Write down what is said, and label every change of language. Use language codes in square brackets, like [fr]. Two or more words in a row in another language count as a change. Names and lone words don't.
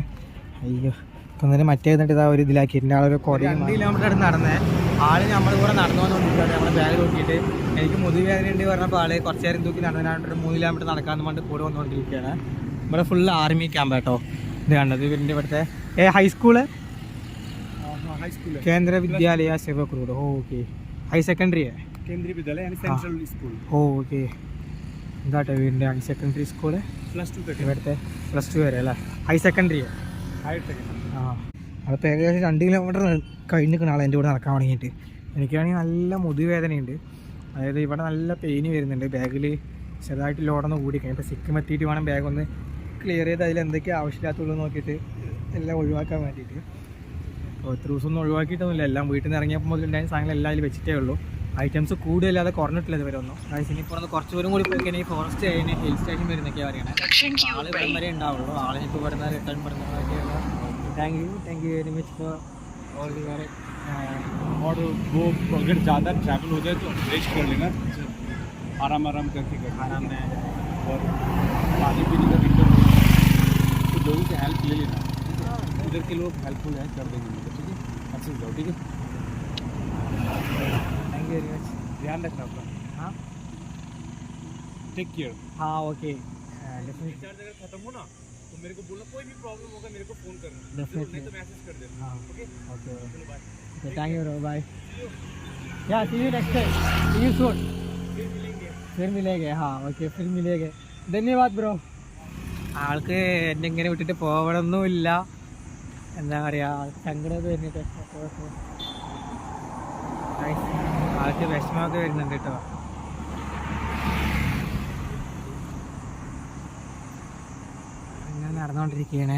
[ml] അയ്യോ ഇപ്പം തന്നെ മറ്റേ എന്നിട്ട് ഇതാ ഒരു ഇതിലാക്കിയിട്ടുണ്ട്. ആളൊരു കുറേ 2 കിലോമീറ്റർ അടുത്ത് നടന്നേ. ആൾ നമ്മൾ കൂടെ നടന്നു വന്നുകൊണ്ടിരിക്കുകയാണ്. നമ്മൾ ബാഗ് നോക്കിയിട്ട് എനിക്ക് മുതുക് വേദന ഉണ്ട് പറഞ്ഞപ്പോൾ ആൾ കുറച്ച് നേരം തൂക്കി നടന്നതിനായിട്ട് 3 കിലോമീറ്റർ നടക്കാമെന്ന് പറഞ്ഞിട്ട് കൂടെ വന്നുകൊണ്ടിരിക്കുകയാണ്. ഇവിടെ [en] full army camp [ml] കേട്ടോ. ഇത് കണ്ടത് ഇവരുടെ ഇവിടുത്തെ ഹൈസ്കൂള്, [hi] हाई स्कूल है, [ml] കേന്ദ്ര വിദ്യാലയ സേവക് റോഡ്. [en] okay high secondary [hi] केंद्रीय विद्यालय यानी सेंट्रल स्कूल, [ml] ഓക്കെ. എന്താട്ടോ വീടിൻ്റെ [en] high secondary school [hi] +2 तक है, [ml] ഇവിടുത്തെ +2 വരെ അല്ലേ, [en] high secondary. [hi] हाई तक है। [ml] ആ അതിപ്പോൾ ഏകദേശം 2 കിലോമീറ്റർ കഴിഞ്ഞിരിക്കുന്ന ആൾ എൻ്റെ കൂടെ നടക്കാൻ തുടങ്ങിയിട്ട്. എനിക്കാണെങ്കിൽ നല്ല മുതുവേദനയുണ്ട്, അതായത് ഇവിടെ നല്ല പെയിന് വരുന്നുണ്ട്. ബാഗിൽ ചെറുതായിട്ട് ലോഡൊന്ന് കൂടി കഴിഞ്ഞു. ഇപ്പോൾ സിക്കിം എത്തിയിട്ട് വേണം ബാഗ് ഒന്ന് ക്ലിയർ ചെയ്ത് അതിൽ എന്തൊക്കെ ആവശ്യമില്ലാത്തുള്ളൂ നോക്കിയിട്ട് എല്ലാം ഒഴിവാക്കാൻ വേണ്ടിയിട്ട്. അപ്പോൾ ഇത്ര ദിവസമൊന്നും ഒഴിവാക്കിയിട്ടൊന്നുമില്ല, എല്ലാം വീട്ടിൽ നിന്ന് ഇറങ്ങിയപ്പോൾ മുതലുണ്ടായ സാധനങ്ങൾ എല്ലാം അതിൽ വെച്ചിട്ടേ ഉള്ളൂ. ഐറ്റംസ് കൂടുതലല്ലാതെ കുറഞ്ഞിട്ടില്ല ഇതുവരെ ഒന്നും. അതായത് ഇനിയിപ്പോൾ ഒന്ന് കുറച്ച് ദൂരം കൂടി പോയി കഴിഞ്ഞാൽ ഫോറസ്റ്റ് കഴിഞ്ഞ് [en] hill station [ml] വരുന്നൊക്കെയാണ് പറയുന്നത്. ആൾ ഇവിടം വരെ ഉണ്ടാവുള്ളൂ. ആളിനിപ്പോൾ ഇവിടെ നിന്ന് റിട്ടേൺ പെടുന്നതൊക്കെയുള്ള. [en] thank you very much for all the very. [hi] और वो अगर ज़्यादा ट्रैवल हो जाए तो रेस्ट कर लेना, आराम करके करना, आराम में और पानी पीने का दिक्कत हो तो लोगों से हेल्प ले लेना, इधर के लोग हेल्पफुल है, कर देंगे मुझे, ठीक है, अच्छे से जाओ, ठीक है, [en] thank you very much. [hi] ध्यान रखना अपना, हाँ [en] take care. हाँ okay definitely [hi] रिचार्ज अगर खत्म हो ना तो मेरे को बोलना, कोई भी प्रॉब्लम होगा मेरे को फ़ोन करना, Definitely. नहीं तो मैसेज कर देना, हाँ ओके, ओके चलो बाय। [en] okay thank you bro bye. ya see you next time, see you soon, फिर मिलेंगे। [hi] हाँ ओके फिर मिलेंगे, धन्यवाद ബ്രോ. [ml] ആൾക്ക് എന്നെ ഇങ്ങനെ വിട്ടിട്ട് പോകണമെന്നുമില്ല, എന്താ പറയുക, സങ്കടമൊക്കെ വരുന്നിട്ട് ആൾക്ക് വിഷമമൊക്കെ വരുന്നുണ്ട് കേട്ടോ. അങ്ങനെ നടന്നുകൊണ്ടിരിക്കുകയാണ്.